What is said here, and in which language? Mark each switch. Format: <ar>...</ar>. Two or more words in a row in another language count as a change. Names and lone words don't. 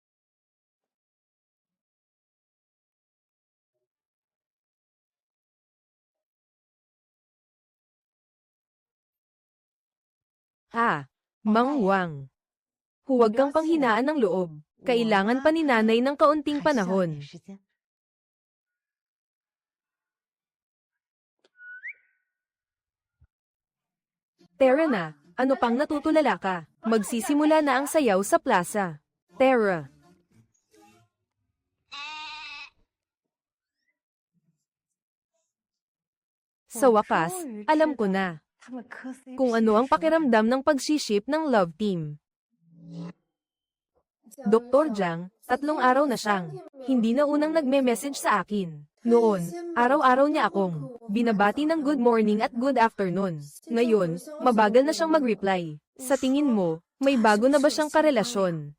<tl>Mang Wang. Huwag kang panghinaan ng loob. Kailangan pa ni nanay ng kaunting</tl> <zh>还需要</zh> <tl>panahon.</tl> <zh>点时间。</zh> <tl>Tara na, ano pang natutulala ka? Magsisimula na ang sayaw sa plaza. Tara. Sa wakas, alam ko na</tl> <zh>他们磕 CP</zh> <tl>kung ano ang pakiramdam ng pagsiship ng</tl> <en>love team.</en> <tl>Dr. Jiang, 3 araw na siyang hindi na unang nagme-message sa akin. Noon, araw-araw niya akong binabati ng</tl> <en>good morning</en> <tl>at</tl> <en>good afternoon.</en> <tl>Ngayon, mabagal na siyang mag-reply. Sa tingin mo, may bago na ba siyang karelasyon?</tl>